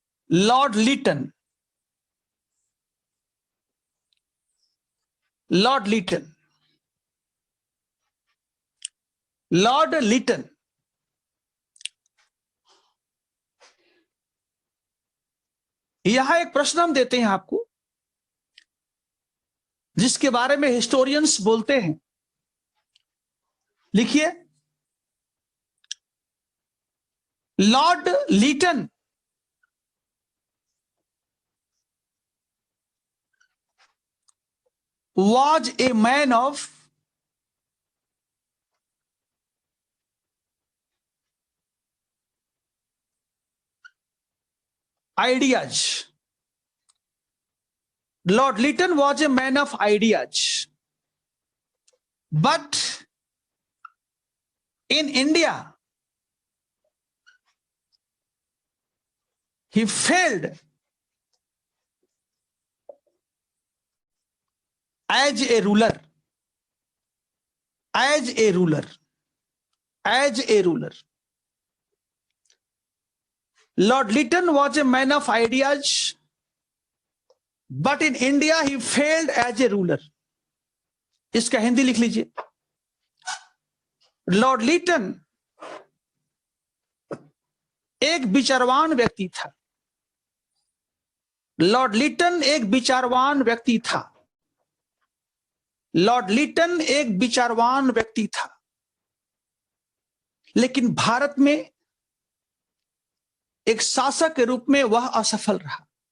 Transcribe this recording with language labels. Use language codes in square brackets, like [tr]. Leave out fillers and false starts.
[hi] Lord Liton, Lord Liton, Lord Liton. यहां एक प्रश्न हम देते हैं आपको, जिसके बारे में हिस्टोरियंस बोलते हैं। [en] लिखिए, Lord Lytton was a man of ideas. Lord Lytton was a man of ideas, but in India he failed as a ruler. As a ruler, as a ruler. Lord Lytton was a man of ideas, but in India he failed as a ruler. [hi] इसका हिंदी लिख लीजिए। Lord Liton एक विचारवान व्यक्ति था। Lord Liton एक विचारवान व्यक्ति था। लॉर्ड लिटन एक विचारवान व्यक्ति था, लेकिन भारत में एक शासक के रूप में वह असफल रहा।